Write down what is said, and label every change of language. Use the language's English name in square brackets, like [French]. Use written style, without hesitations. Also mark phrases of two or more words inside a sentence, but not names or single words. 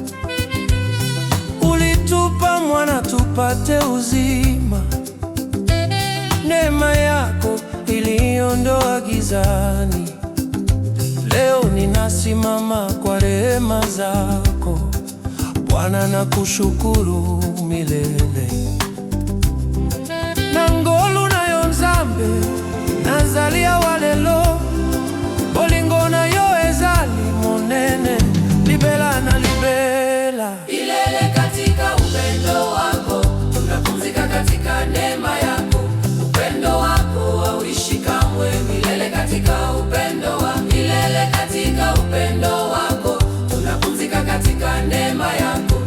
[Swahili] Ulitupa mwana tupate uzima, neema yako iliondoa gizani. Leo ninasimama kwa rehema zako Bwana, na kushukuru milele. [Lingala] Nangolu nayo nzambe nazalia walelo, bolingo nayo ezali monene, libela na libela [Swahili] Milele katika upendo wako, tunapumzika katika neema yako. Upendo wako hauishi kamwe, milele katika upendo wako. Milele katika upendo wako, tunapumzika katika neema yako.